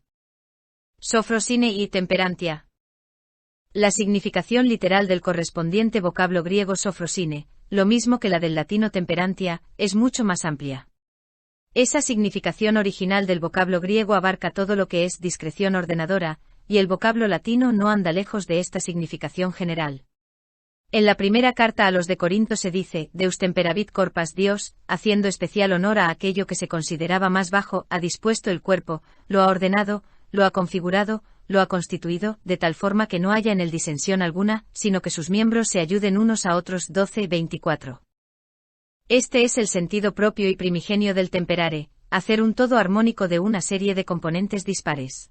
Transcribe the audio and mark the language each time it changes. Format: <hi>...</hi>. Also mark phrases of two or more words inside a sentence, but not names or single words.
<es>Sofrosine y temperantia. La significación literal del correspondiente vocablo griego sofrosine, lo mismo que la del latino temperantia, es mucho más amplia. Esa significación original del vocablo griego abarca todo lo que es discreción ordenadora, y el vocablo latino no anda lejos de esta significación general. En la primera carta a los de Corinto se dice,</es> <la>Deus temperavit corpas,</la> <es>Dios, haciendo especial honor a aquello que se consideraba más bajo, ha dispuesto el cuerpo, lo ha ordenado, lo ha configurado, lo ha constituido, de tal forma que no haya en él disensión alguna, sino que sus miembros se ayuden unos a otros. 12:24. Este es el sentido propio y primigenio del temperare, hacer un todo armónico de una serie de componentes dispares.</es>